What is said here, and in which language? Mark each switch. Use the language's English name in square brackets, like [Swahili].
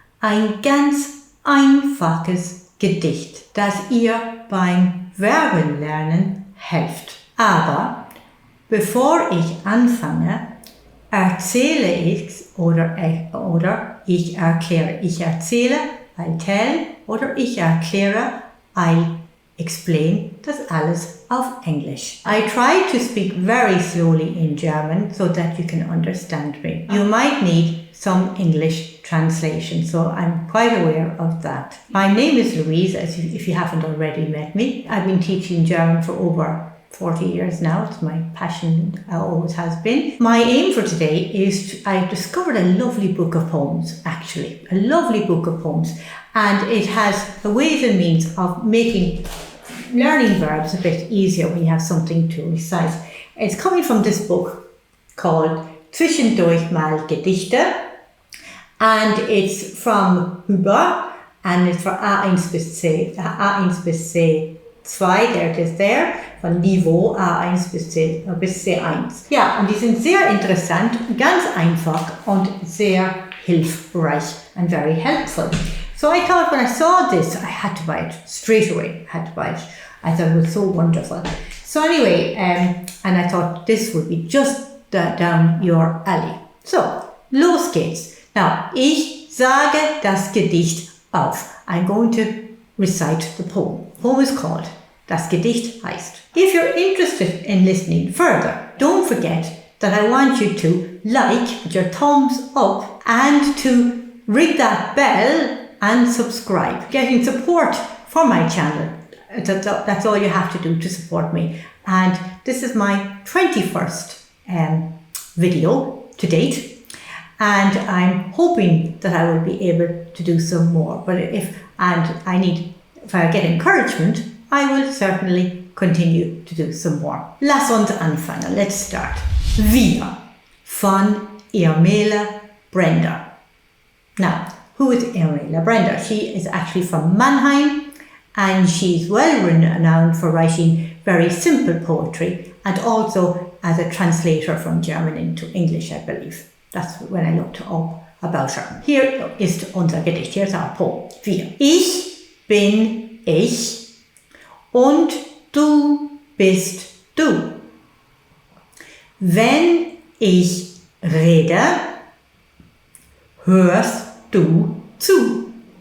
[German] Ein ganz einfaches Gedicht, das ihr beim Verbenlernen hilft. Aber bevor ich anfange, erzähle ich oder ich erkläre. Ich erzähle, [English] I tell, [German] oder ich erkläre, [English] I explain, [German] das alles auf Englisch. [English] I try to speak very slowly in German so that you can understand me. You might need some English translation, so I'm quite aware of that. My name is Louise, if you haven't already met me. I've been teaching German for over 40 years now. It's my passion, always has been. My aim for today is I've discovered a lovely book of poems, actually. A lovely book of poems. And it has a ways and means of making learning verbs a bit easier when you have something to recite. It's coming from this book called Zwischendurch mal Gedichte. And it's from Huber, and it's for [German] A1 bis C2, [English] there it is there, [German] von Niveau A1 bis C1. Ja, und die sind sehr interessant, ganz einfach und sehr hilfreich [English] and very helpful. So I thought when I saw this, I had to buy it straight away. I thought it was so wonderful. So anyway, and I thought this would be just down your alley. [German] So, los geht's. Now, ich sage das Gedicht auf. [English] I'm going to recite the poem. The poem is called [German] Das Gedicht heißt. [English] If you're interested in listening further, don't forget that I want you to like, put your thumbs up, and to ring that bell and subscribe. Getting support for my channel. That's all you have to do to support me. And this is my 21st video to date. And I'm hoping that I will be able to do some more. But if I get encouragement, I will certainly continue to do some more. [German] Lass uns anfangen. [English] Let's start. [German] Wir von Irmela Brender. [English] Now, who is Irmela Brender? She is actually from Mannheim, and she's well renowned for writing very simple poetry and also as a translator from German into English, I believe. That's when I looked up about her. [German] Hier ist unser Gedicht. [English] Here's our poem. [German] Wir. Ich bin ich und du bist du. Wenn ich rede, hörst du zu.